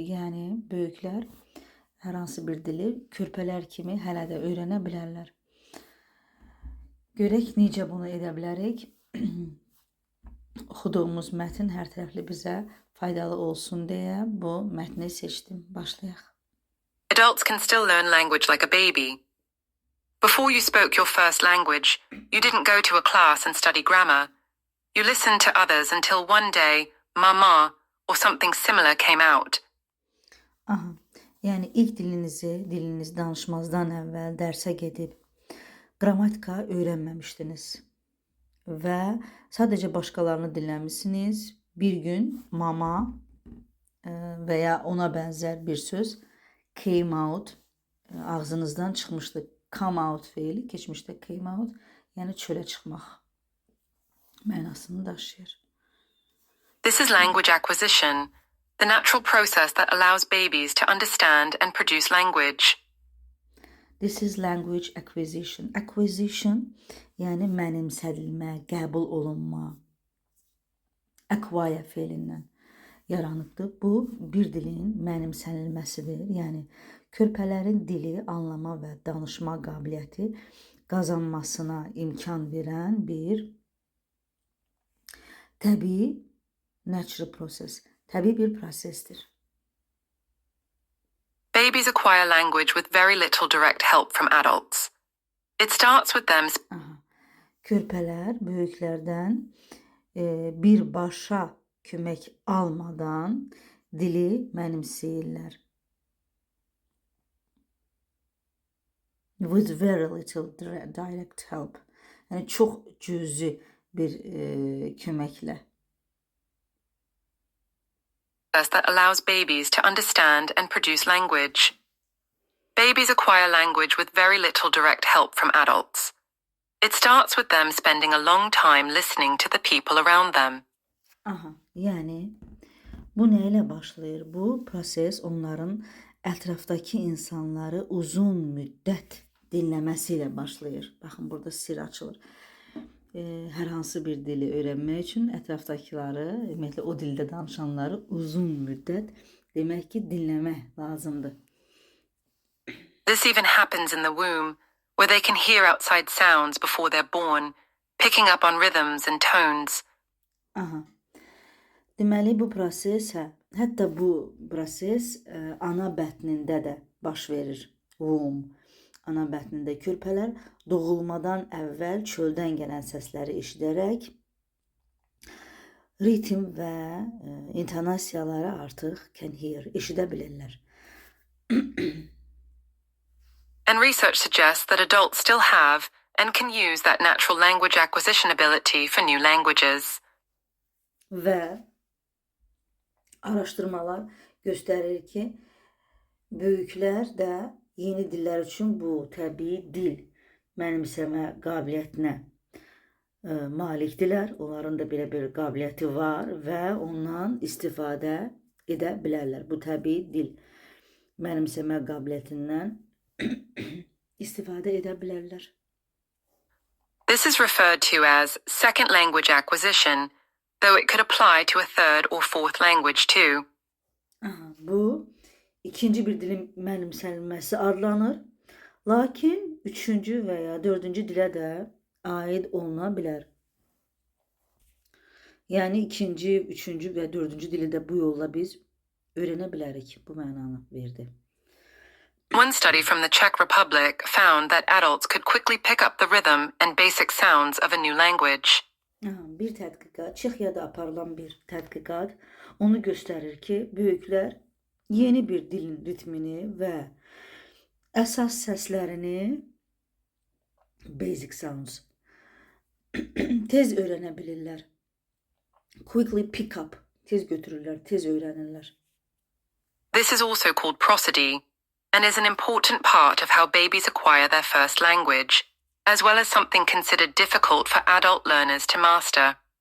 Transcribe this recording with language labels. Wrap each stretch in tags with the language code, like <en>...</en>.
<az>Yəni böyüklər hər hansı bir dili körpələr kimi hələ də öyrənə bilərlər. Görək necə bunu edə bilərik. Oxuduğumuz mətn hər tərəfli bizə faydalı olsun deyə bu mətni seçdim. Başlayaq.</az> <en>Adults can still learn language like a baby. Before you spoke your first language, you didn't go to a class and study grammar. You listened to others until one day, mama or something similar came out.</en> <az>Aha, yəni ilk diliniz danışmazdan əvvəl dərsə gedib qrammatika öyrənməmişdiniz və sadəcə başqalarını dinləmisiniz. Bir gün mama və ya ona bənzər bir söz</az> <en>came out</en> <az>ağzınızdan çıxmışdı.</az> <en>Come out</en> <az>feili keçmişdə</az> <en>came out,</en> <az>yəni çölə çıxmaq mənasını daşıyır.</az> <en>This is language acquisition, the natural process that allows babies to understand and produce language. This is language acquisition.</en> <az>Acquisition, yəni mənimsədilmə, qəbul olunma. Acquire feilindən yaranıbdır. Bu, bir dilin mənimsənilməsidir. Yəni, körpələrin dili anlama və danışma qabiliyyəti qazanmasına imkan verən bir təbii,</az> <en>natural process,</en> <az>təbii bir prosesdir.</az> <en>Babies acquire language with very little direct help from adults. It starts with them.</en> <az>Körpələr böyüklərdən birbaşa kömək almadan dili mənimsəyirlər.</az> <en>With very little direct help.</en> <az>Yəni çox cüzi bir köməklə.</az> <en>That allows babies to understand and produce language. Babies acquire language with very little direct help from adults. It starts with them spending a long time listening to the people around them.</en> <az>Aha, yəni bu nə ilə başlayır? Bu proses onların ətrafdakı insanları uzun müddət dinləməsi ilə başlayır. Baxın, burada sir açılır. Hər hansı bir dili öyrənmək üçün ətrafdakıları, ümumiyyətlə o dildə danışanları uzun müddət demək ki, dinləmək lazımdır.</az> <en>This even happens in the womb, where they can hear outside sounds before they're born, picking up on rhythms and tones. Aha.</en> <az>Deməli, bu proses, hətta bu proses ana bətnində də baş verir. Womb. Ana bətnində körpələr doğulmadan əvvəl çöldən gələn səsləri eşidərək ritm və intonasiyaları artıq</az> <en>can hear,</en> <az>eşidə bilirlər.</az> <en>And research suggests that adults still have and can use that natural language acquisition ability for new languages.</en> <az>Və araşdırmalar göstərir ki, böyüklər də yeni dillər üçün bu təbii dil mənimsəmə qabiliyyətinə malikdirlər. Onların da belə bir qabiliyyəti var və ondan istifadə edə bilərlər. Bu təbii dil mənimsəmə qabiliyyətindən istifadə edə bilərlər.</az> <en>This is referred to as second language acquisition, though it could apply to a third or fourth language too.</en> <az>Aha, bu ikinci bir dilin mənimsənilməsi adlanır. Lakin üçüncü və ya dördüncü dilə də aid oluna bilər. Yəni ikinci, üçüncü və dördüncü dili də bu yolla biz öyrənə bilərik. Bu mənanı verdi.</az> <en>One study from the Czech Republic found that adults could quickly pick up the rhythm and basic sounds of a new language.</en> <az>Bir tədqiqat, Çexiyada aparılan bir tədqiqat onu göstərir ki, böyüklər yeni bir dilin ritmini və əsas səslərini</az> <en>basic sounds.</en> <az>Tez öyrənə bilirlər.</az> <en>Quickly pick up.</en> <az>Tez götürürlər, tez öyrənirlər.</az> <en>This is also called prosody and is an important part of how babies acquire their first language, as well as something considered difficult for adult learners to master.</en>